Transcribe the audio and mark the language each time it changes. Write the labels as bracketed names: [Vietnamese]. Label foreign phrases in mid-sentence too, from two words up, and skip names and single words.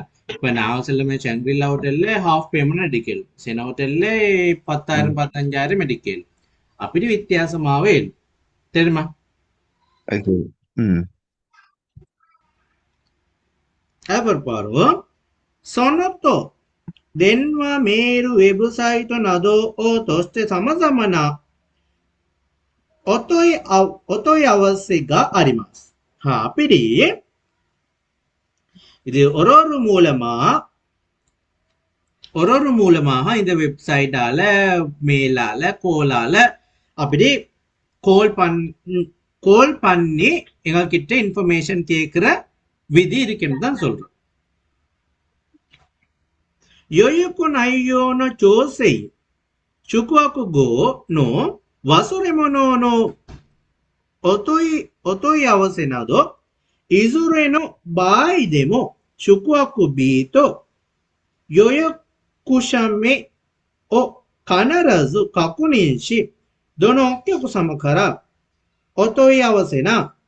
[Tamil] இப்ப நான் சொல்லுமே சங்கிரிலா ஹோட்டல்ல [English] half payment [Tamil] அடிக்கல் சில ஹோட்டல்ல 10,000 15,000 அடிக்கல் அப்படி வித்தியாசமாவே இல்லை தெரியுமா. அப்புறம் பாருங்க சொன்னத்தோ [Japanese] 電話、メール、ウェブサイトなどを通して様々なお問い合わせがあります。 [Tamil] அப்படி இது ஒரு மூலமாக இந்த வெப்சைட்டால மெயிலால கோலால அப்படி கோல் பண்ணி எங்ககிட்ட இன்ஃபர்மேஷன் கேட்கிற விதி இருக்குன்னு தான் சொல்றோம். [Japanese] 予約内容の調整、宿泊後の忘れ物のお問い合わせなど、いずれの場合でも宿泊日と予約者名を必ず確認し、どのお客様からお問い合わせな